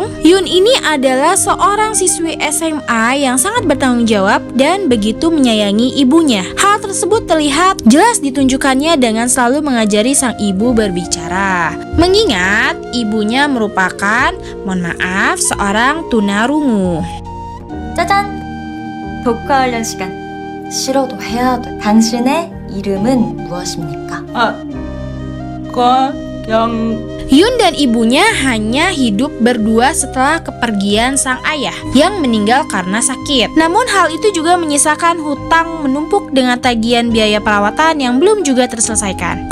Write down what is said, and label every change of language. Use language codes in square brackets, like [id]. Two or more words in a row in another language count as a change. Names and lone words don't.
[id] Yoon ini adalah seorang siswi SMA yang sangat bertanggung jawab dan begitu menyayangi ibunya. Hal tersebut terlihat jelas ditunjukkannya dengan selalu mengajari sang ibu berbicara. Mengingat ibunya merupakan, mohon maaf, seorang tunarungu. [ko] 짜잔! 독화 관련 시간. 싫어도 해야 돼. 당신의 이름은 무엇입니까? [id] Yoon dan ibunya hanya hidup berdua setelah kepergian sang ayah yang meninggal karena sakit. Namun hal itu juga menyisakan hutang menumpuk dengan tagihan biaya perawatan yang belum juga terselesaikan.